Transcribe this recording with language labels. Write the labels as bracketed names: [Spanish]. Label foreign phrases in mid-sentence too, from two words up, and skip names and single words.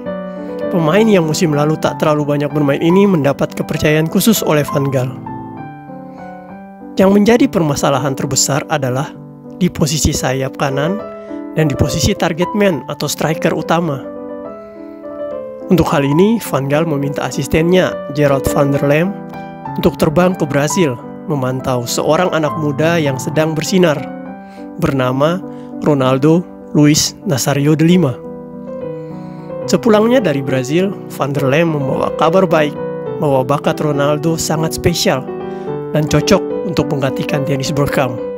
[Indonesian] Pemain yang musim lalu tak terlalu banyak bermain ini mendapat kepercayaan khusus oleh Van Gaal. Yang menjadi permasalahan terbesar adalah di posisi sayap kanan dan di posisi [English] target man [Indonesian] atau striker utama. Untuk hal ini, Van Gaal meminta asistennya, Gerard van der Lem, untuk terbang ke Brasil memantau seorang anak muda yang sedang bersinar, bernama Ronaldo Luis Nazario de Lima. Sepulangnya dari Brasil, Van der Lem membawa kabar baik bahwa bakat Ronaldo sangat spesial dan cocok untuk menggantikan Dennis Bergkamp.